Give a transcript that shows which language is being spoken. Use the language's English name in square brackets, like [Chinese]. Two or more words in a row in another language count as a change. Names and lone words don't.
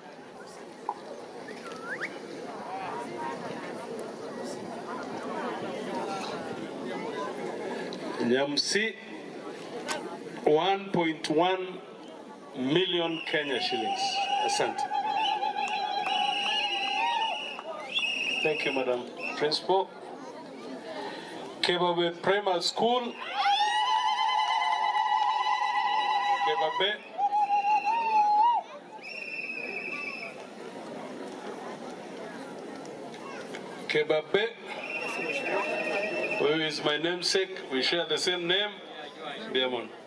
[English] Nyamsi 1.1 million Kenya shillings. [Swahili] Asante. [English] Thank you, Madam Principal. Kebabe Primary School. Kebabe Kebabe, who is my namesake, we share the same name, Diamond.